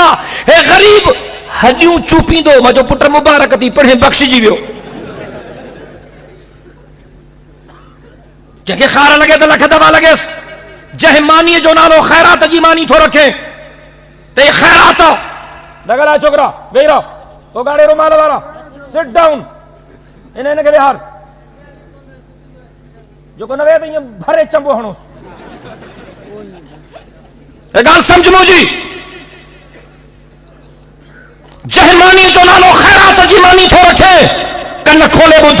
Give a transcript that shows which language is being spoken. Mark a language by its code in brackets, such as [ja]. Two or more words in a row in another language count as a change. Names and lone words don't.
[sd] हे ग़रीब हड्डियूं चूपींदो। मुंहिंजो पुट मुबारक थी पढ़े बख़्शिजी वियो। जंहिंखे खार लॻे त लख दफ़ा लॻेसि। जंहिं मानीअ जो नालो ख़ैरात जी मानी थो रखे त हे ख़ैरात। न ॻाल्हाए छोकिरा, वेही रहो। हो गाड़े रुमाल वारा, [en] sit down. [sd] हिनखे विहार। जेको न वेह त ईअं भरे चंबो हणोसि। ॻाल्हि सम्झ मुंहिंजी। जंहिं मानी जो नालो ख़ैरात जी मानी थो रखे, कन खोले ॿुध।